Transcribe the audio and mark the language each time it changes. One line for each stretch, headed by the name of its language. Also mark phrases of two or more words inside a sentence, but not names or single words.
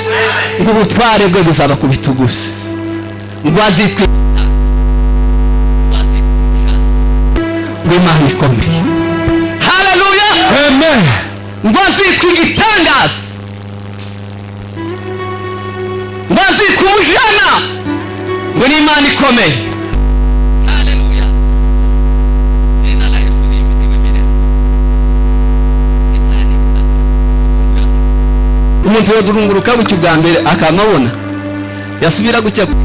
Kinyarwanda: Ngo ubutware bwe buzaba ku bitugu bye, ngo azitwe ngo Imana ikomeye. Haleluya. Amen. Ngo azitwe igitangaza, ngo azitwe umujana, ngo ni Imana ikomeye. Haleluya.
Swahili: Jina la Yesu lihimidiwe milele.
Kinyarwanda: Esaya ni igitangaza. Umuntu yodurunguruka gutya ubwa mbere akamabona, yasubira gutya